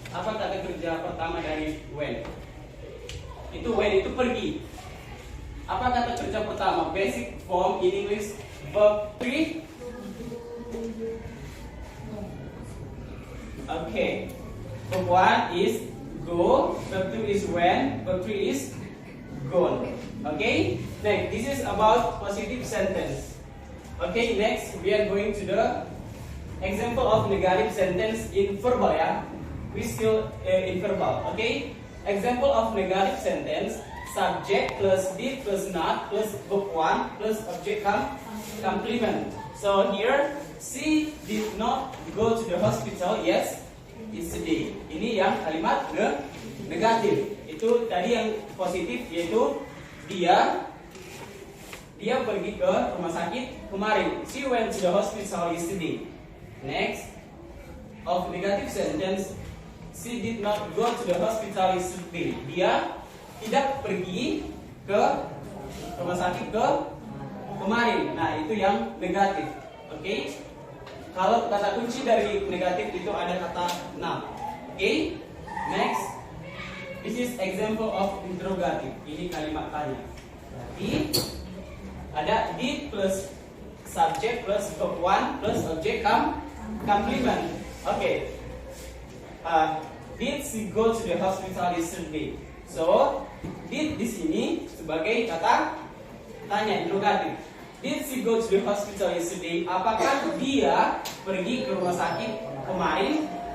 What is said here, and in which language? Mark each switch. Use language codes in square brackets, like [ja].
[id] Apa kata kerja pertama dari when? Itu when itu pergi. Apa kata kerja pertama? [en] Basic form in English verb 3. Okay. Verb 1 is go, verb 2 is when, verb 3 is gone. Okay? Next, this is about positive sentence. Okay, next we are going to the example of negative sentence in verbal ya. We still in verbal. Okay? Example of negative sentence, subject plus did plus not plus verb 1 plus object complement. So here, she did not go to the hospital yesterday. [id] Ini yang kalimat negatif. Itu tadi yang positif yaitu dia pergi ke rumah sakit kemarin. [en] She went to the hospital yesterday. [id] Next, [en] of negative sentence, she did not go to the hospital yesterday. [id] Dia tidak pergi ke rumah sakit kemarin. Nah, itu yang negatif. Oke. Kalau kata kunci dari negatif itu ada kata not. [en] Oke. Next. This is example of interrogative. [id] Ini kalimat tanya. Berarti ada did plus subject plus verb 1 plus object complement. Oke. [en] Did she go to the hospital yesterday? So, did [id] di sini sebagai kata tanya interrogatif. [en] Did she go to the hospital yesterday? [id] Apakah dia pergi ke rumah sakit kemarin?